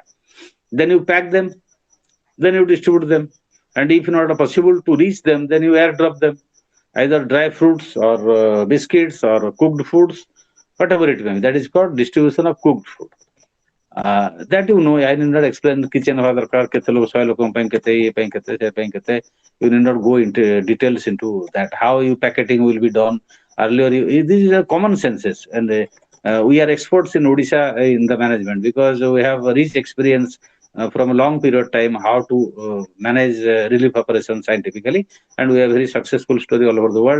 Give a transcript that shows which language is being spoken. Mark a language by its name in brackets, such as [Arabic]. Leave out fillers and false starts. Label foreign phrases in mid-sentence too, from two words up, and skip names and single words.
[English] Then you pack them. Then you distribute them. And if not possible to reach them, then you airdrop them, either dry fruits or biscuits or cooked foods, whatever it may be. That is called distribution of cooked food. That you know, I need not explain kitchen [Odia] ହବା ଦରକାର କେତେ ଲୋକ 100 ଲୋକଙ୍କ ପାଇଁ କେତେ ଇଏ ପାଇଁ କେତେ ସେ ପାଇଁ କେତେ. [English] You need not go into details into that. How you packaging will be done. Earlier, these are common senses, and we are experts in Odisha in the management because we have a rich experience from a long period of time how to manage relief operations scientifically, and we have very successful story all over the world.